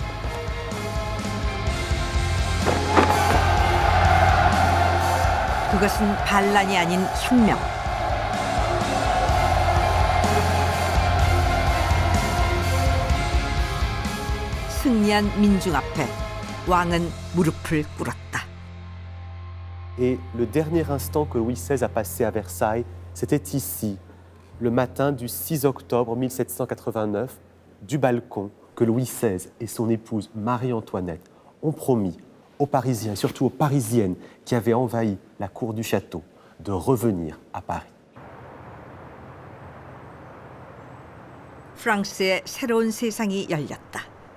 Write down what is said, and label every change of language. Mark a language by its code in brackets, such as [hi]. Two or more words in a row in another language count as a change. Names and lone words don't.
[ko] 그것은 반란이 아닌 혁명. 승리한 민중 앞에 왕은 무릎을 꿇었다. [fr] Et le dernier instant que Louis XVI a passé à Versailles, c'était ici, le matin du 6 octobre 1789, du balcon que Louis XVI et son épouse Marie-Antoinette ont promis aux Parisiens, et surtout aux Parisiennes qui avaient envahi la cour du château, de revenir à Paris. [ko] 프랑스의 새로운 세상이 열렸다.